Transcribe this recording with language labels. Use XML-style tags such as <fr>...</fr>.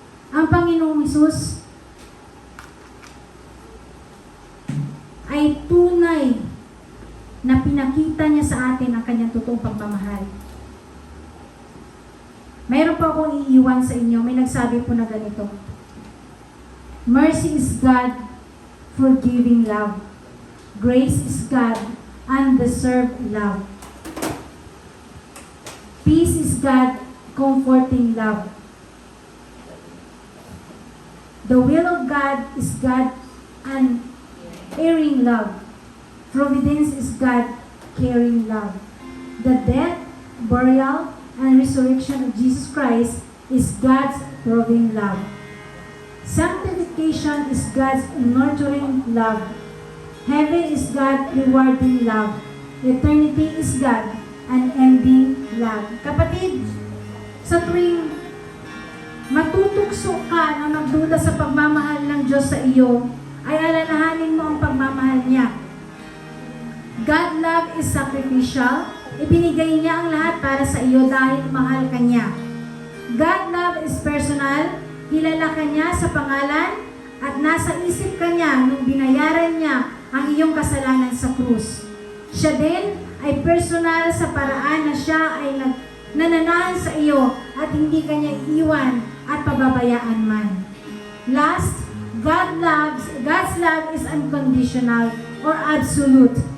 <tl>Ang Panginoong Hesus ay tunay na pinakita niya sa atin ang kanyang totoong pagmamahal. Mayroon po akong iiwan sa inyo. May nagsabi po na ganito.</tl> <en>Mercy is God, forgiving love. Grace is God, undeserved love. Peace is God, comforting love. The will of God is God, unerring love. Providence is God, caring love. The death, burial, and resurrection of Jesus Christ is God's loving love. Sanctification is God's nurturing love. Heaven is God rewarding love. Eternity is God unending love.</en> <tl>Kapatid, sa tuwing matutukso ka na magduda sa pagmamahal ng Diyos sa iyo, ay alalahanin mo ang pagmamahal niya. God love is sacrificial. Ibinigay niya ang lahat para sa iyo dahil mahal ka niya. God love is personal. Kilala ka niya sa pangalan at nasa isip ka niya nung binayaran niya ang iyong kasalanan sa krus. Siya din ay personal sa paraan na siya ay nananahan sa iyo at hindi ka niya iiwan at pababayaan man.</tl> <en>Last, God's love is unconditional or absolute.</en>